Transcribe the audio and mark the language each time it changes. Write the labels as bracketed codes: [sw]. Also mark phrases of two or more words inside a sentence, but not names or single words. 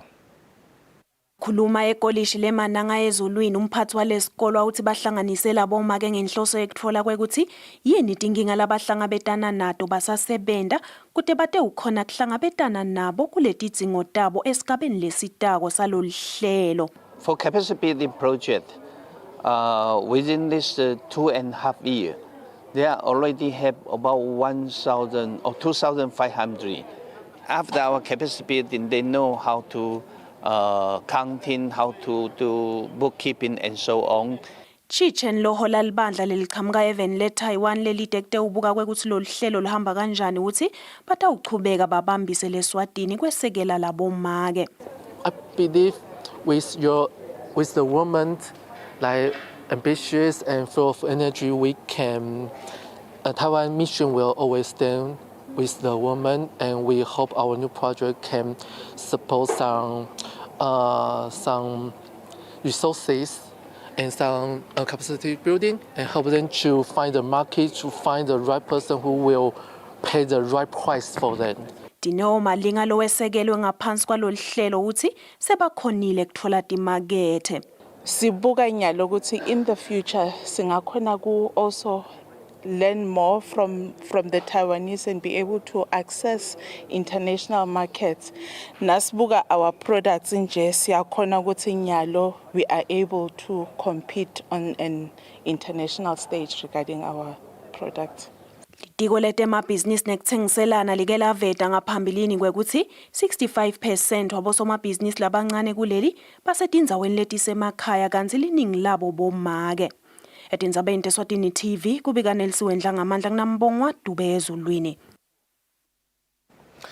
[ss] Khuluma ekolishi lemananga ezulwini umphathi walesikolo uthi bahlanganise labomake ngenhloso yokuthola kwekuthi yini inkinga labahlangabetana nato basasebenta kude bate ukhona kuhlangabetana nabo kuletidzingo tabo esigabeni lesitako saloluhlelo. [en] For capacity building project, within this 2.5 years, they already have about 1,000 or 2,500. After our capacity building, they know how to counting, how to do bookkeeping and so on. [ss] Chichen lohola libandla lelichamuka even le Taiwan lelitekte ubuka kwekuthi loluhlelo luhamba kanjani uthi batawuchubeka babambise leSwatini kwesekela labomake. [en] I believe with the women like ambitious and full of energy, we can Taiwan mission will always stand with the women, and we hope our new project can support some resources and some capacity building and help them to find the market, to find the right person who will pay the right price for them. [ss] Dineo Malinga lowesekelwe ngaphansi kwaloluhlelo uthi sebakhonile kuthola timakethe. Sibuka nyalo ukuthi [en] in the future [ss] singakhona ku [en] also learn more from the Taiwanese and be able to access international markets. [ss] Nasibuka [en] our products [ss] nje siyakhona ukuthi nyalo [en] we are able to compete on an international stage regarding our products. [ss] Litiko letemabhizinisi nekuthengiselana like laveta ngaphambilini kwekuthi 65% wabosomabhizinisi labancane kuleli basetindzaweni letisemakhaya kanti liningi labo bomake. Etindzabeni teSwatini TV kubika Nelsiwe Ndlangamandla kunambongwa Dube ezulwini.